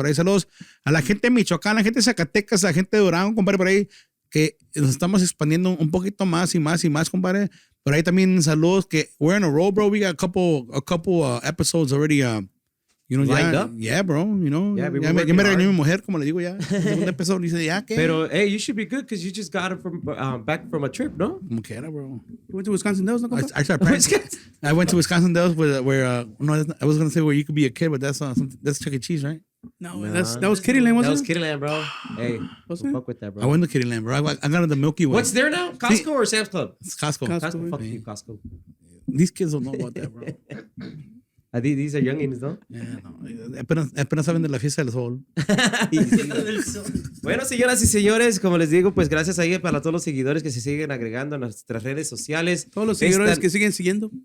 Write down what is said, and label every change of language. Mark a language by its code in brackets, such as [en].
[es] Por ahí saludos a la gente de Michoacán, a la gente de Zacatecas, a la gente de Durango, compadre, por ahí que nos estamos expandiendo un poquito más y más y más, compadre. Por ahí también saludos que [en] we're on a roll, bro. We got a couple episodes already yeah, bro, [es] ya me regañó mi mujer, como le digo ya. Segundo episodio dice, ya, ¿qué? [en] pero, hey, you should be good because you just got it from back from a trip, ¿no? [es] Como quiera, bro. [en] You went to Wisconsin Dells, ¿no? I went to Wisconsin Dells where I was going to say where you could be a kid, but that's Chuck E. Cheese, right? No, that was Kittyland, wasn't it? That was Kittyland, bro. Hey, don't fuck with that, bro. I went to Kittyland, bro. I got the Milky Way. What's there now? Costco or Sam's Club? It's Costco. Costco. Fuck you, Costco. These kids don't know about that, bro. These are youngins, ¿no? Yeah, no. [es] Apenas saben de la fiesta del sol. Bueno, señoras y señores, como les digo, pues gracias ahí para todos los seguidores que se siguen agregando a nuestras redes sociales. Todos los seguidores que siguen siguiendo.